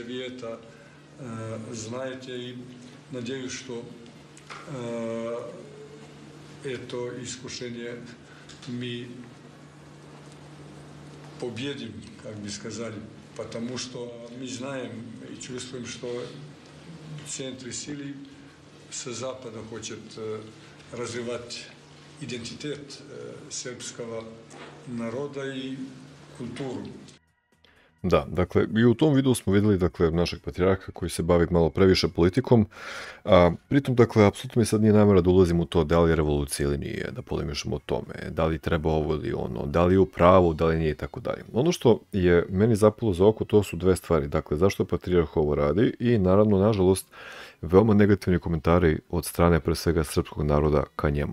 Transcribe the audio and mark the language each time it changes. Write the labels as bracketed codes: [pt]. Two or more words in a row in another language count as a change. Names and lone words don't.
[ru] Вы это знаете, и надеюсь, что это искушение мы победим, как бы сказали, потому что мы знаем и чувствуем, что центры силы с Запада хочет развивать идентитет српского народа и культуру. [sr] Da, dakle, i u tom videu smo videli, dakle, našeg patrijarha koji se bavi malo previše politikom, a pritom, dakle, apsolutno mi sad nije namera da ulazim u to da li je revolucija ili nije, da polemišemo o tome, da li treba ovo ili ono, da li je u pravu, da li nije i tako dalje. Ono što je meni zapalo za oko, to su dve stvari, dakle, zašto patrijarh ovo radi i, naravno, nažalost, veoma negativni komentari od strane, pre svega, srpskog naroda ka njemu.